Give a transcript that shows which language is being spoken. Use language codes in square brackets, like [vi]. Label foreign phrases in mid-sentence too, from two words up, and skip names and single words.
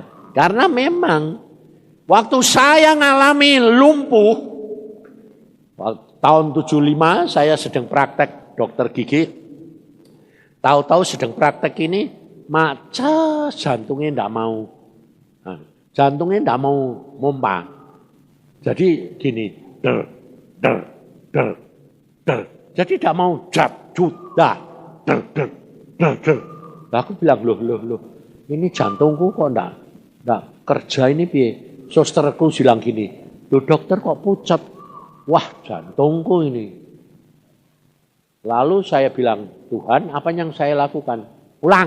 [id] Karena memang waktu saya ngalami lumpuh, tahun 75 saya sedang praktek dokter gigi. Tahu-tahu sedang praktek ini, maca jantungnya enggak mau. Nah, jantungnya enggak mau mompa. Jadi gini, der, der, der, der. Jadi enggak mau jat, judah, der, der, der, der. Nah, aku bilang, loh, ini jantungku kok enggak kerja ini piye? Susterku bilang gini, loh dokter kok pucat? Wah, jantungku ini. Lalu saya bilang, Tuhan, apa yang saya lakukan? Pulang.